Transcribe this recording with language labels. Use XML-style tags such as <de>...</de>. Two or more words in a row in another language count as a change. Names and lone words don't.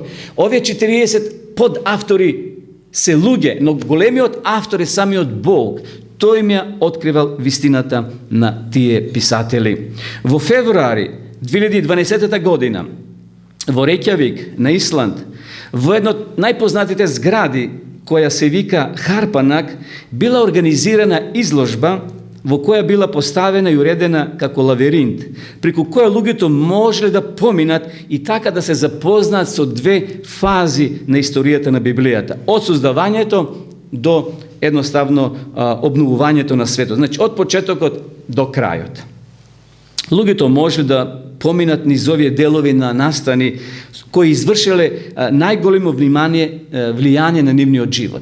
<mk>Овие 40 подавтори се луѓе, но големиот автор е самиот Бог. Тој им ја откривал вистината на тие писатели. Во февруари 2012 година, во Рејкјавик, на Исланд, во едно од најпознатите згради која се вика Harpanak, била организирана изложба во која била поставена и уредена како лавиринт, преку која луѓето можеле да поминат и така да се запознаат со две фази на историјата на Библијата. Од создавањето до едноставно обновувањето на светот. Значи, од почетокот до крајот. Луѓето можеле да поминат низ овие делови на настани кои извршиле најголемо влијание на нивниот живот.</mk>